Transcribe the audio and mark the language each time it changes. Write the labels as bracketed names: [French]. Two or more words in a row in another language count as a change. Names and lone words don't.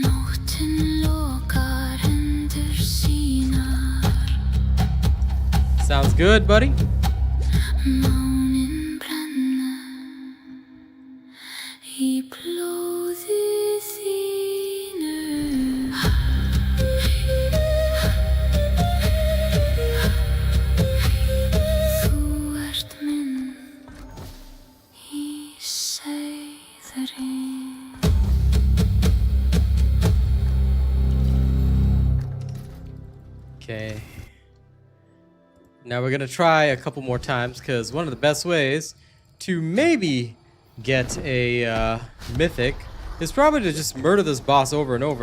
[Icelandic] Nóttin lokar hendur sínar. [English] Sounds good, buddy. [Icelandic] Mánin brennur í blóði þínu. Þú ert minn í seiðri. [English] Okay. Now we're gonna try a couple more times because one of the best ways to maybe get a mythic is probably to just murder this boss over and over.